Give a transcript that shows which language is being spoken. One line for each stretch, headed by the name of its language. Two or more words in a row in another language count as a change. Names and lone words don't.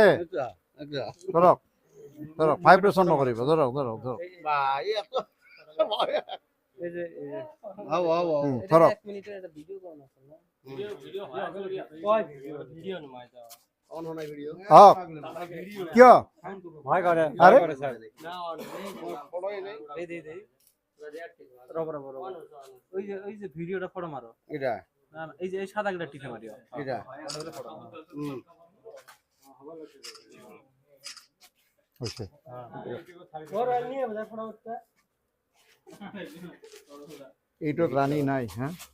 Assamese: ধৰক ধৰক, ভাইব্ৰেশ্যন নকৰিব, ধৰক ধৰক ধৰক। ধৰক কিয়?
Bangla: আরে ওই যে ভিডিওটা ফটো মারো, এটা না না, এই যে এই সাদা গিলা টিকে মারিও এটা হয়েছে।
Assamese: এইটোত ৰাণী নাই, হা?